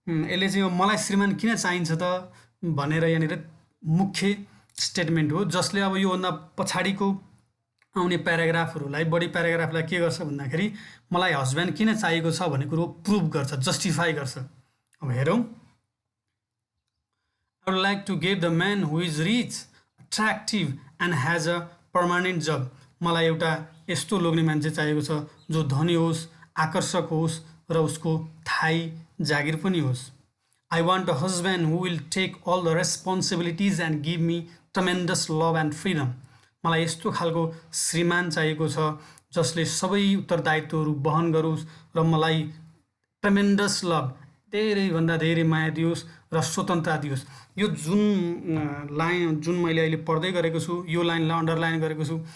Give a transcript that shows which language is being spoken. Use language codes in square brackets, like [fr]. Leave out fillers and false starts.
[ne] यसले चाहिँ यो मलाई श्रीमान किन चाहिन्छ त भनेर यहाँनिर मुख्य स्टेटमेन्ट हो, जसले अब योभन्दा पछाडिको आउने प्याराग्राफहरूलाई, बढी प्याराग्राफलाई के गर्छ भन्दाखेरि मलाई हस्बेन्ड किन चाहिएको छ भन्ने कुरो प्रुभ गर्छ, जस्टिफाई गर्छ। अब हेरौँ, [en] I would like to get the man who is rich, attractive and has a permanent job. [ne] मलाई एउटा यस्तो लोग्ने मान्छे चाहिएको छ जो धनी होस्, आकर्षक होस् र उसको थाई जागिर पनि होस्। [en] I want a husband who will take all the responsibilities and give me tremendous love and freedom. [ne] मलाई यस्तो खालको श्रीमान चाहिएको छ जसले सबै उत्तरदायित्वहरू वहन गरोस् र मलाई ट्रेमेन्डस लभ, धेरैभन्दा धेरै माया दियोस् र स्वतन्त्रता दियोस्। यो जुन मैले अहिले पढ्दै गरेको छु, यो लाइनलाई अन्डरलाइन गरेको छु।